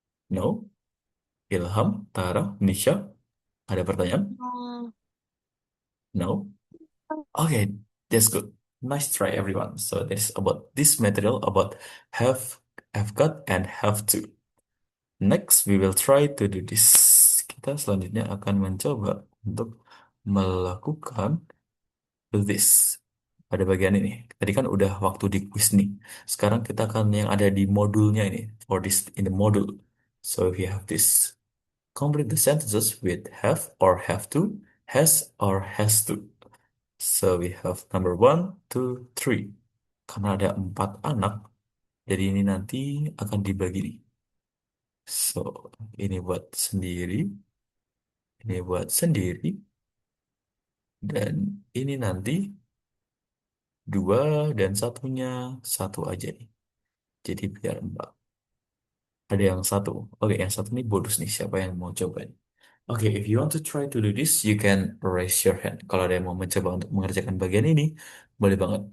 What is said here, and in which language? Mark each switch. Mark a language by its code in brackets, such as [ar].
[id] No? Ilham, Tara, Nisha, ada pertanyaan? No? [en] Okay, that's good. Nice try, everyone. So that is about this material about have got, and have to. Next, we will try to do this. [id] Kita selanjutnya akan mencoba untuk melakukan this. Pada bagian ini. Tadi kan udah waktu di quiz nih. Sekarang kita akan yang ada di modulnya ini. [en] For this in the module. So we have this. Complete the sentences with have or have to, has or has to. So we have number 1, 2, 3. [id] Karena ada 4 anak, jadi ini nanti akan dibagi nih. So, ini buat sendiri, ini buat sendiri, dan ini nanti 2 dan satunya 1 aja nih. Jadi biar 4. Ada yang 1. Oke, yang 1 nih bonus nih. Siapa yang mau coba nih? [en] Oke, if you want to try to do this, you can raise your hand. [id] Kalau ada yang mau mencoba untuk mengerjakan bagian ini, boleh banget.